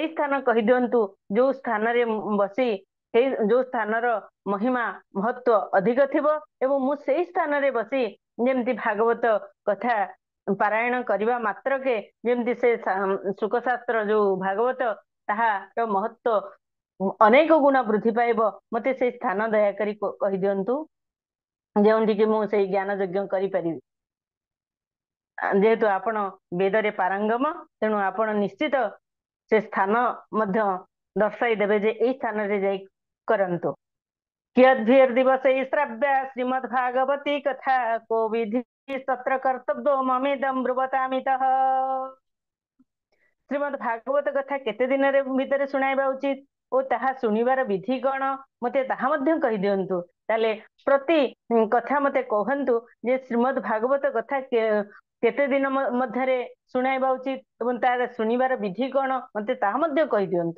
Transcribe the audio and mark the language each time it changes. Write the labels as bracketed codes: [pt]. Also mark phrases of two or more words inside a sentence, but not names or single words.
[or] ସ୍ଥାନ କହିଦିଅନ୍ତୁ ଯୋଉ ସ୍ଥାନରେ ବସି ସେଇ ଯୋଉ ସ୍ଥାନର ମହିମା ମହତ୍ଵ ଅଧିକ ଥିବ ଏବଂ ମୁଁ ସେଇ ସ୍ଥାନରେ ବସି ଯେମିତି ଭାଗବତ କଥା ପାରାୟଣ କରିବା ମାତ୍ରକେ ଯେମିତି ସେ ଶୁକଶାସ୍ତ୍ର ଯୋଉ ଭାଗବତ ତାହାର ମହତ୍ଵ ଅନେକ ଗୁଣ ବୃଦ୍ଧି ପାଇବ, ମତେ ସେଇ ସ୍ଥାନ ଦୟାକରି କହିଦିଅନ୍ତୁ ଯେଉଁଠିକି ମୁଁ ସେଇ ଜ୍ଞାନ ଯଜ୍ଞ କରିପାରିବି। ଯେହେତୁ ଆପଣ ବେଦରେ ପାରଙ୍ଗମ, ତେଣୁ ଆପଣ ନିଶ୍ଚିତ ସେ ସ୍ଥାନ ମଧ୍ୟ ଦର୍ଶାଇ ଦେବେ ଯେ ଏଇ ସ୍ଥାନରେ ଯାଇ କରନ୍ତୁ। [sa] कियद्भिर्दिवसै श्राव्या श्रीमद्भागवती कथा को विधि तत्र कर्तव्यो ममेदं ब्रुवतामितः। [or] ଶ୍ରୀମଦ୍ ଭାଗବତ କଥା କେତେ ଦିନରେ ଭିତରେ ଶୁଣାଇବା ଉଚିତ ଓ ତାହା ଶୁଣିବାର ବିଧି କଣ ମତେ ତାହା ମଧ୍ୟ କହିଦିଅନ୍ତୁ। ତାହେଲେ ପ୍ରତି କଥା ମତେ କହନ୍ତୁ ଯେ ଶ୍ରୀମଦ୍ ଭାଗବତ କଥା କେତେ ଦିନ ମଧ୍ୟରେ ଶୁଣାଇବା ଉଚିତ ଏବଂ ତାର ଶୁଣିବାର ବିଧି କଣ ମତେ ତାହା ମଧ୍ୟ କହିଦିଅନ୍ତୁ।